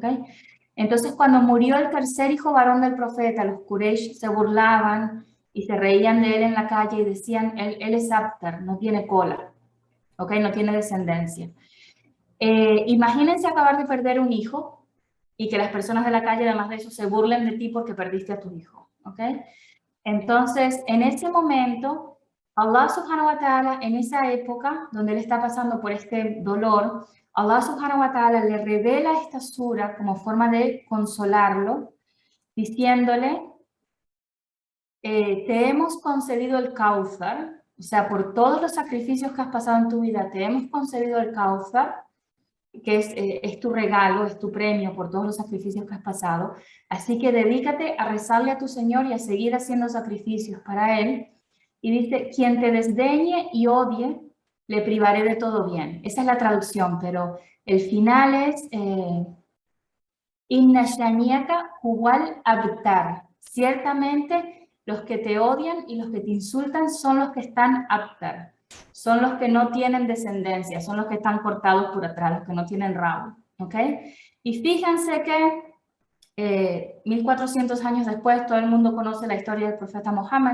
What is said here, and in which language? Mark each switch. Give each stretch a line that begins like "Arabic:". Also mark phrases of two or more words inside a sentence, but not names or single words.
Spanish: Entonces, cuando murió el tercer hijo varón del profeta, los Quraysh se burlaban y se reían de él en la calle y decían, él es Abtar, no tiene cola, ¿ok? No tiene descendencia. Imagínense acabar de perder un hijo y que las personas de la calle, además de eso, se burlen de ti porque perdiste a tu hijo, ¿ok? Entonces, en ese momento,
Arabic: الله سبحانه وتعالى,
Spanish: en esa época donde él está pasando por este dolor,
Arabic: الله سبحانه وتعالى
Spanish: le revela esta sura como forma de consolarlo, diciéndole, te hemos concedido el Kauthar, o sea, por todos los sacrificios que has pasado en tu vida, te hemos concedido el Kauthar, que es tu regalo, es tu premio por todos los sacrificios que has pasado. Así que dedícate a rezarle a tu Señor y a seguir haciendo sacrificios para Él. Y dice, quien te desdeñe y odie, le privaré de todo bien. Esa es la traducción, pero el final es
Arabic: إن شانئك هو الأبتر.
Spanish: Ciertamente los que te odian y los que te insultan son los que están abtar. Son los que no tienen descendencia, son los que están cortados por atrás, los que no tienen rabo. ¿Ok? Y fíjense que 1400 años después todo el mundo conoce la historia del profeta Mohammed.